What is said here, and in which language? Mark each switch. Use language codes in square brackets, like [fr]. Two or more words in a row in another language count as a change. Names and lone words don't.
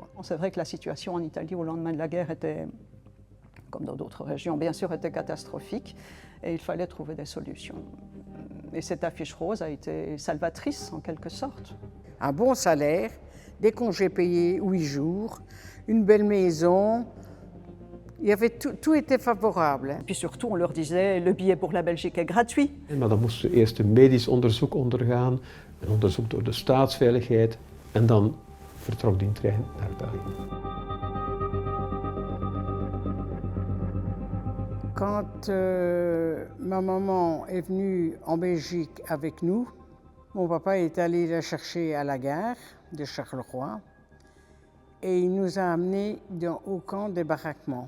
[fr] C'est vrai que la situation en Italie au lendemain de la guerre était, comme dans d'autres régions, bien sûr, était catastrophique et il fallait trouver des solutions. Et cette affiche rose a été salvatrice en quelque sorte. Un bon salaire, des congés payés 8 jours, une belle maison, il y avait tout était favorable. Et puis surtout, on leur disait, le billet pour la Belgique est gratuit. [nl] Maar dan moest ze eerst een medisch onderzoek ondergaan, een onderzoek door de staatsveiligheid en dan vertrok die trein naar België. [fr] Quand ma maman est venue en Belgique avec nous, mon papa est allé la chercher à la gare de Charleroi et il nous a amenés au camp des baraquements.